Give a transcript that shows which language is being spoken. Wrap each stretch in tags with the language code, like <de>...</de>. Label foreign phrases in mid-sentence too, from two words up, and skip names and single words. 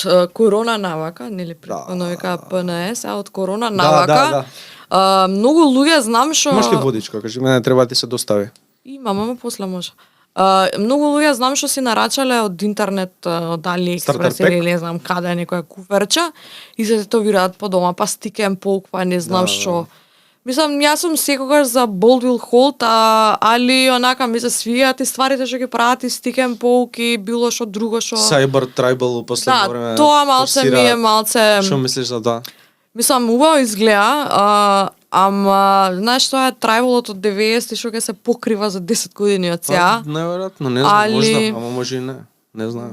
<mk>од корона навака, нели претходно вика ПНС, а од корона навака, многу луѓе знам што... Имаш ли водичка, кажи, мене треба да ти се достави. Имам, ама после може. Многу луѓе знам што си нарачале од интернет, од AliExpress Starter или не знам каде некоја куферче и се тетовираат по дома, па</mk> <en>stick and poke,</en> <mk>па не знам што. Мислам, јас сум секогаш за</mk> <en>bold will hold,</en> <mk>али онака ми се свијаат и стварите што ги прават и</mk> <en>stick and poke</en> <mk>и било што друго што...</mk> <en>Cyber Tribal</en> <mk>у последно време. Да, тоа малце ми е малце... Што мислиш за тоа? Мислам, убаво изгледа, ама знаеш тоа е трайвалот од 90 што ќе се покрива за 10 години од сега. Неверојатно, не знам, Али- можда, ама може и не. Не знам.</mk>